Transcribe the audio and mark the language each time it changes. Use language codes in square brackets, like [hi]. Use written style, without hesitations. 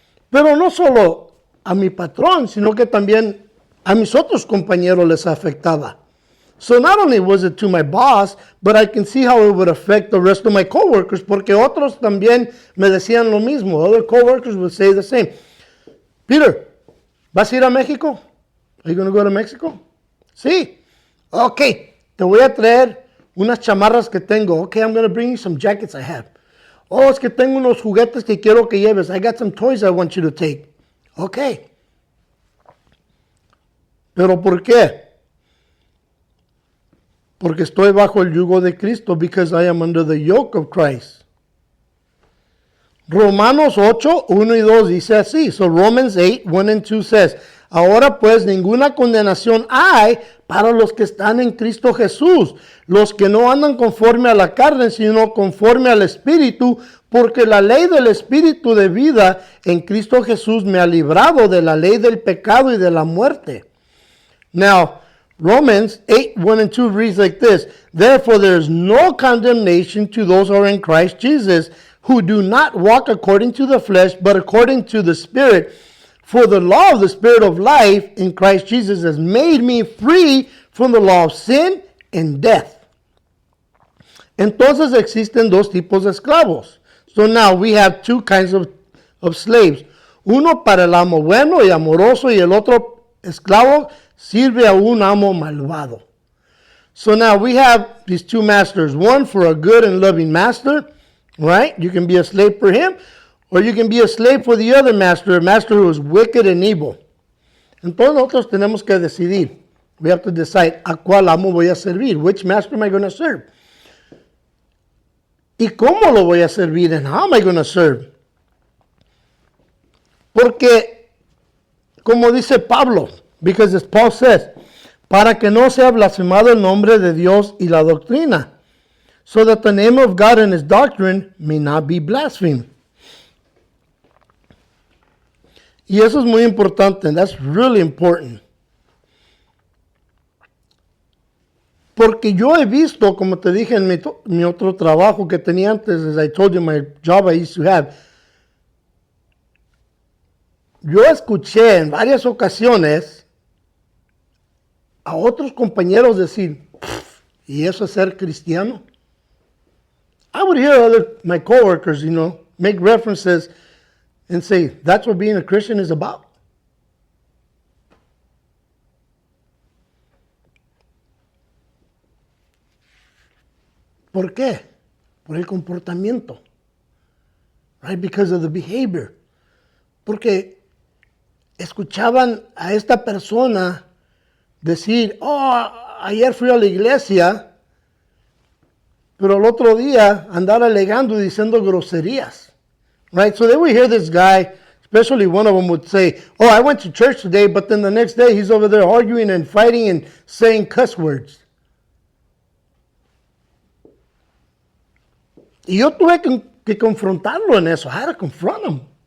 [es] Pero no solo a mi patrón, sino que también a mis otros compañeros les afectaba. [en] So not only was it to my boss, but I can see how it would affect the rest of my coworkers, [es] porque otros también me decían lo mismo. [en] Other coworkers would say the same. Peter, [es] ¿vas a ir a México? [en] Are you going to go to Mexico? [es] Sí. Okay, te voy a traer unas chamarras que tengo. [en] Okay, I'm going to bring you some jackets I have. [es] Oh, es que tengo unos juguetes que quiero que lleves. [en] I got some toys I want you to take. Okay. [es] ¿Pero por qué? Porque estoy bajo el yugo de Cristo, [en] because I am under the yoke of Christ. [es] Romanos 8, 1 y 2 dice así. [en] So Romans 8, 1 and 2 says, [es] ahora pues ninguna condenación hay para los que están en Cristo Jesús, los que no andan conforme a la carne, sino conforme al Espíritu, porque la ley del Espíritu de vida en Cristo Jesús me ha librado de la ley del pecado y de la muerte. [en] Now, Romans 8, 1 and 2 reads like this. Therefore there is no condemnation to those who are in Christ Jesus, who do not walk according to the flesh, but according to the Spirit. For the law of the Spirit of life in Christ Jesus has made me free from the law of sin and death. [es] Entonces existen dos tipos de esclavos. [en] So now we have two kinds of slaves. [es] Uno para el amo bueno y amoroso, y el otro esclavo sirve a un amo malvado. [en] So now we have these two masters. One for a good and loving master, right? You can be a slave for him, or you can be a slave for the other master, a master who is wicked and evil. [es] Entonces nosotros tenemos que decidir. [en] We have to decide [es] a cuál amo voy a servir. [en] Which master am I going to serve? [es] ¿Y cómo lo voy a servir? [en] And how am I going to serve? [es] Porque, como dice Pablo, [en] because as Paul says, [es] para que no sea blasfemado el nombre de Dios y la doctrina, [en] so that the name of God and his doctrine may not be blasphemed. [es] Y eso es muy importante, [en] and that's really important. [es] Porque yo he visto, como te dije en mi otro trabajo que tenía antes, [en] as I told you, my job I used to have, [es] yo escuché en varias ocasiones a otros compañeros decir, ¿y eso es ser cristiano? [en] I would hear my coworkers, make references and say, that's what being a Christian is about. [es] ¿Por qué? Por el comportamiento. Right? [en] Because of the behavior. [es] Porque escuchaban a esta persona decir, ayer fui a la iglesia, pero el otro día andar alegando y diciendo groserías. [en] Right? So they would hear this guy, especially one of them would say, I went to church today, but then the next day he's over there arguing and fighting and saying cuss words. [es] Y yo tuve que confrontarlo en eso. [en] I had to confront him.